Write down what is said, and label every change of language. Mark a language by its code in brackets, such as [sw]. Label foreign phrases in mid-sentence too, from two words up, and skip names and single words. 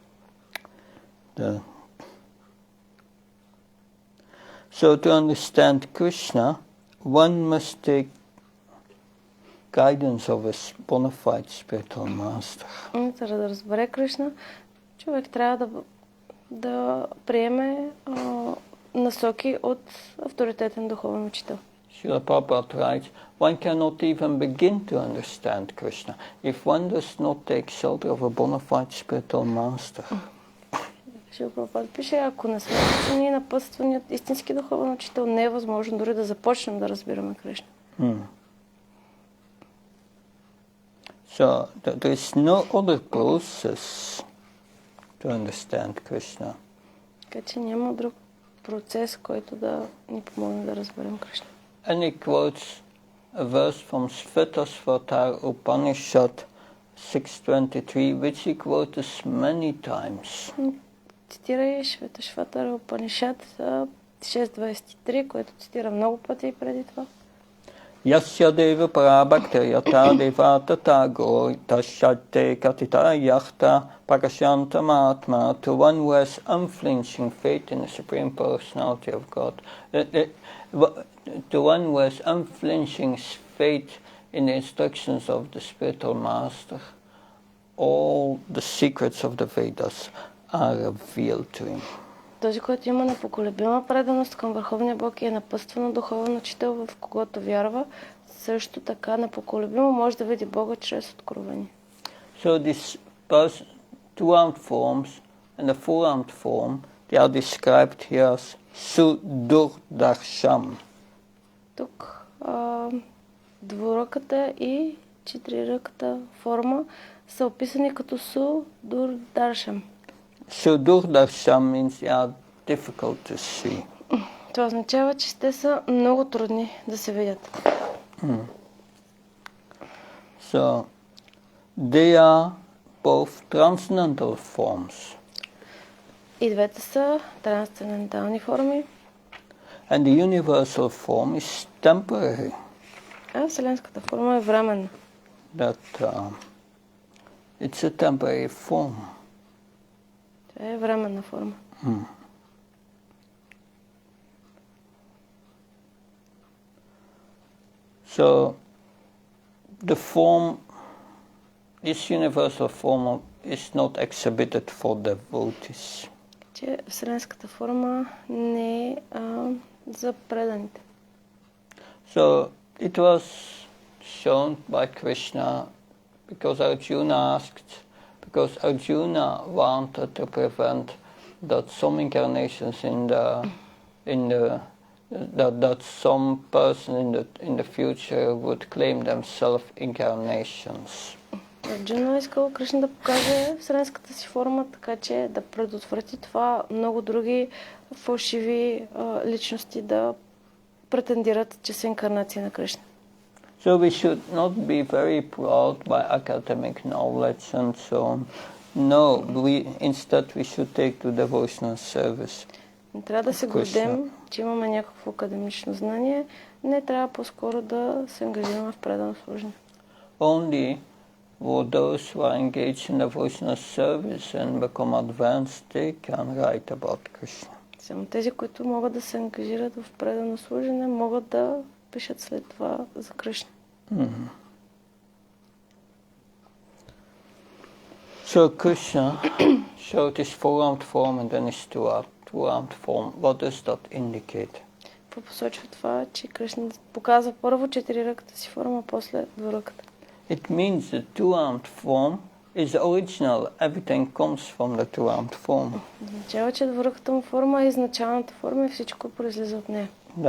[en] So to understand Krishna, one must take guidance of a bona fide spiritual master. [bg] За да разбере Кришна, човек трябва да приеме насоки от авторитетен духовен учител. [en] Srila Prabhupada writes, one cannot even begin to understand Krishna if one does not take shelter of a bona fide spiritual master. [bg] Шрила Прабхупада пише, ако не сме учени напътствани от истински духовен учител, не е възможно дори да започнем да разбираме Кришна. [en] So there is no other process to understand Krishna. [bg] Така че няма друг процес, който да ни помогне да разберем Кришна. [en] And he quotes a verse from Svetasvatara Upanishad 6.23, which he quotes many times. [bg] Цитира и Шветашватара Упанишад 6.23, което цитира много пъти преди това. [sa] यस्य देव पराभक्तिरियत देवत तगो तश्यते कतित यच्त प्रकाशन्तम् आत्म, [en] to one who has unflinching faith in the Supreme Personality of God. To one who has unflinching faith in the instructions of the spiritual master, all the secrets of the Vedas are revealed to him. [bg] Този, който има непоколебима преданост към Върховния Бог и е напътстван духовен учител, в когото вярва, също така непоколебимо може да види Бога чрез откровение. [en] So these two-armed forms and the four-armed form, they are described here as Sudurdarsham. [bg] Тук двуръката и четириръката форма са описани като Судурдаршам. [en] Sudurdarsham means they are difficult to see. [bg] Това означава, че те са много трудни да се видят. [en] So they are both transcendental forms. [bg] И двете са трансцендентални форми. [en] And the universal form is temporary. [bg] А вселенската форма е временна. [en] It's a temporary form. [bg] Това е временна форма. [en] So the form, this universal form is not exhibited for devotees. [bg] Че вселенската форма не е за преданите. [en] So it was shown by Krishna because Arjuna wanted to prevent that some incarnations that some person in the future would claim themselves incarnations. [bg] Арджуна искал Кришна да покаже вселенската си форма, така че да предотврати това много други фалшиви личности да претендират, че са инкарнация на Кришна. [en] So we should not be very proud by academic knowledge and so on. No, instead we should take to devotional service. [bg] Не трябва да се гордем, че имаме някакво академично знание. Не трябва по-скоро да се ангажираме в предано служение. [en] Only for those who are engaged in devotional service and become advanced, they can write about Krishna. [bg] Само тези, които могат да се ангажират в предано служение, могат да пишат след това за Кришна. [en] So Krishna showed his four-armed form and then his two-armed form. What does that indicate? [bg] Какво посочва това, че Кришна показва първо четириръката си форма, после двуръката? [en] It means the two-armed form is original. Everything comes from the two-armed form. [bg] Означава, че двуръката му форма е изначалната форма и всичко произлиза от нея.